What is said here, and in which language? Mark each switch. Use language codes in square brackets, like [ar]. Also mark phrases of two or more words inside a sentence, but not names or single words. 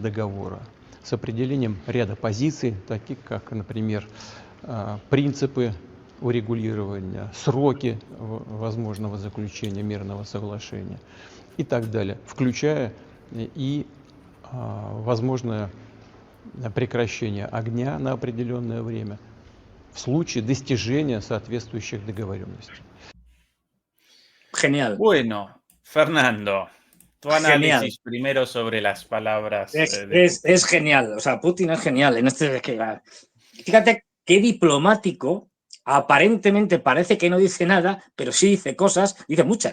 [ru] договора с определением ряда позиций, таких как, например, принципы урегулирования, сроки возможного заключения мирного соглашения и так далее, включая и возможное прекращение огня на определенное время в случае достижения соответствующих договоренностей. [es] Genial. Bueno, Fernando, tu análisis primero sobre las palabras de Putin. Es genial, o sea, Putin es genial. Fíjate qué diplomático, aparentemente parece que no dice nada, pero sí dice cosas, dice muchas.